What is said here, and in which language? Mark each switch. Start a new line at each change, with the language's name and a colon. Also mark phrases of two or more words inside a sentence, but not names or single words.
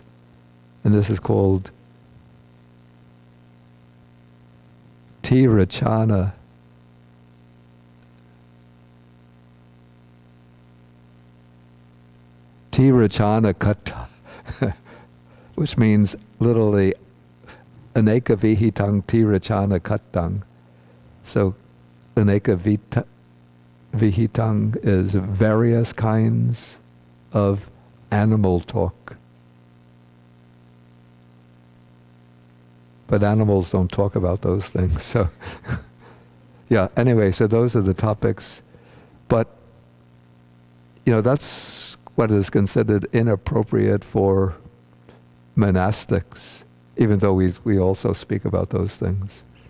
English: And this is called Tirachana.
Pali: Tirachana kata,
English: which means literally
Pali: aneka vihitang tirachana katang.
English: So
Pali: aneka vihitang
English: is various kinds of animal talk. But animals don't talk about those things, so yeah, anyway, so those are the topics. But, you know, that's what is considered inappropriate for monastics, even though we also speak about those things.